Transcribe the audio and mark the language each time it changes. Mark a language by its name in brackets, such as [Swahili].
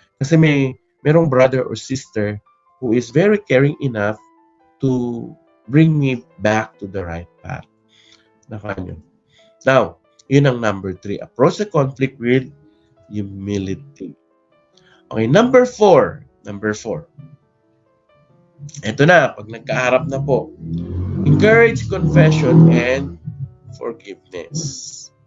[Filipino] Kasi merong [English] brother or sister who is very caring enough to bring me back to the right path. [Filipino] Nakanyo. [English] Now, [Filipino] yun ang [English] number 3. Approach the conflict with humility. Okay, number 4. [Filipino] Ito na, pag nagkaharap na po. [English] Encourage confession and forgiveness.